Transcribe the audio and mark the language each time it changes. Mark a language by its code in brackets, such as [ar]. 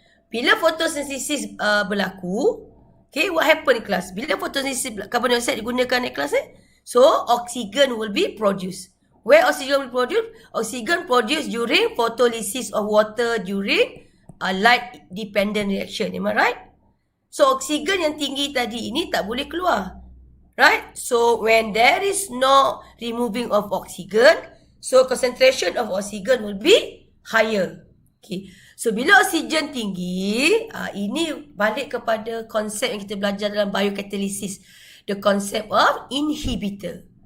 [ms] Bila photosynthesis berlaku, [en] okay, what happened in class? Bila photosynthesis carbon dioxide digunakan in class, so oxygen will be produced. Where oxygen will be produced? Oxygen produced during photolysis of water during light dependent reaction. Am I right? [ms] So oksigen yang tinggi tadi ini tak boleh keluar. [en] Right? So when there is no removing of oxygen, so concentration of oxygen will be higher. Okay. [ms] So bila oksigen tinggi, ini balik kepada konsep yang kita belajar dalam biocatalysis. [en] The concept of inhibitor.